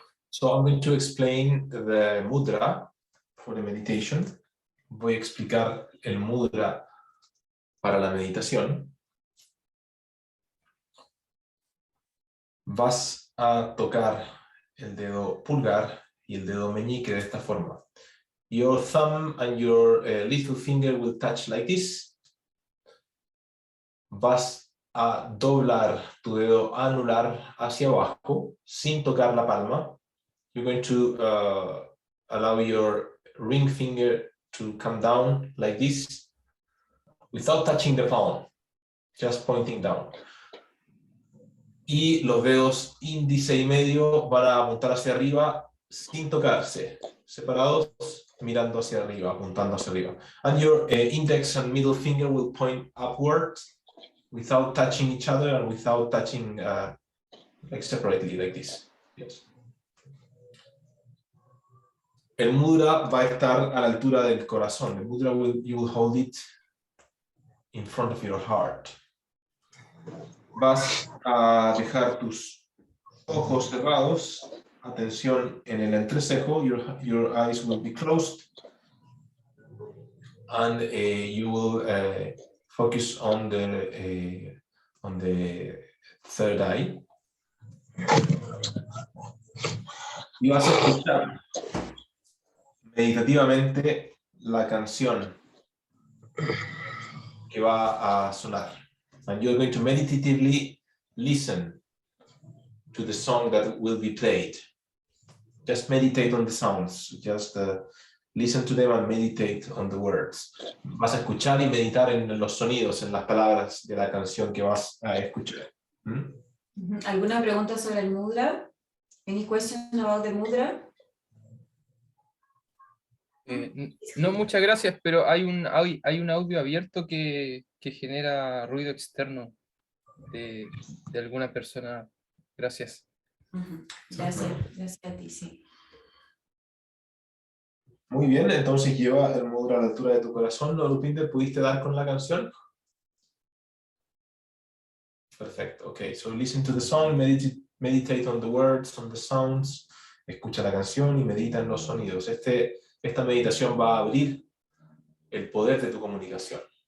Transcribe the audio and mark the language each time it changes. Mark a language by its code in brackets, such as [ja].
[en] So I'm going to explain the mudra for the meditation. [es] Voy a explicar el mudra para la meditación. Vas a tocar el dedo pulgar y el dedo meñique de esta forma. [en] Your thumb and your little finger will touch like this. [es] Vas a doblar tu dedo anular hacia abajo sin tocar la palma. [en] You're going to allow your ring finger to come down like this without touching the palm, just pointing down. [es] Y los dedos índice y medio van a apuntar hacia arriba sin tocarse, separados, mirando hacia arriba, apuntando hacia arriba. [en] And your index and middle finger will point upwards without touching each other and without touching like separately, like this. Yes. [es] El mudra va a estar a la altura del corazón. El [en] mudra you will hold it in front of your heart. [es] Vas a dejar tus ojos cerrados. Atención en el entrecejo. [en] Your eyes will be closed. And you will focus on the third eye. [es] Y vas a escuchar meditativamente la canción que va a sonar. [en] And you're going to meditatively listen to the song that will be played. Just meditate on the sounds. Just listen to them and meditate on the words. [es] Vas a escuchar y meditar en los sonidos, en las palabras de la canción que vas a escuchar. ¿Alguna pregunta sobre el mudra? [en] Any question about the mudra? [es] No, muchas gracias, pero hay un audio abierto que genera ruido externo de alguna persona. Gracias. Gracias a ti, sí. Muy bien, entonces lleva el mudra a la altura de tu corazón. ¿No, Rupinder, pudiste dar con la canción? Perfecto, ok. [en] So listen to the song, meditate on the words, on the sounds. [es] Escucha la canción y medita en los sonidos. Esta meditación va a abrir el poder de tu comunicación.